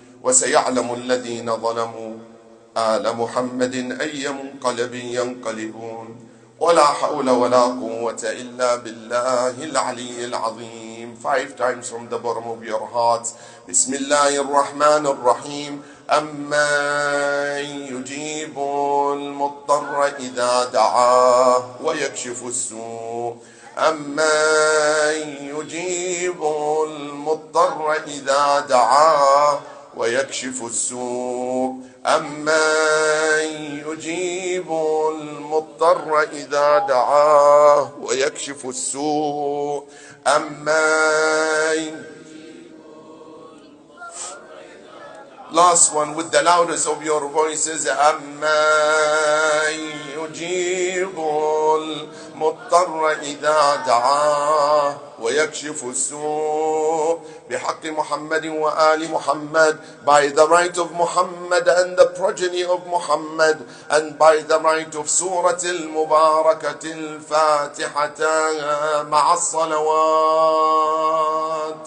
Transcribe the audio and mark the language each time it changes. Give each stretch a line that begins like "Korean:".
Arabic: وسيعلم الذين ظلموا آل محمد أي منقلب ينقلبون ولا حول ولا قوة إلا بالله العلي العظيم.
English: 5 times from the bottom of your heart.
Arabic: بسم الله الرحمن الرحيم. أمن يجيب المضطر إذا دعاه ويكشف السوء. أمن يجيب المضطر إذا دعاه ويكشف السوء. أمن يجيب المضطر إذا دعاه ويكشف السوء. أمن.
English: Last one with the loudest of your voices.
Arabic: أمن يجيب المضطر إذا دعاه ويكشف السوء. بحق محمد وآل محمد,
English: by the right of Muhammad and the progeny of Muhammad, and by the right of Surah Al-Mubarakah Al-Fatihah
Arabic: مع الصلوات.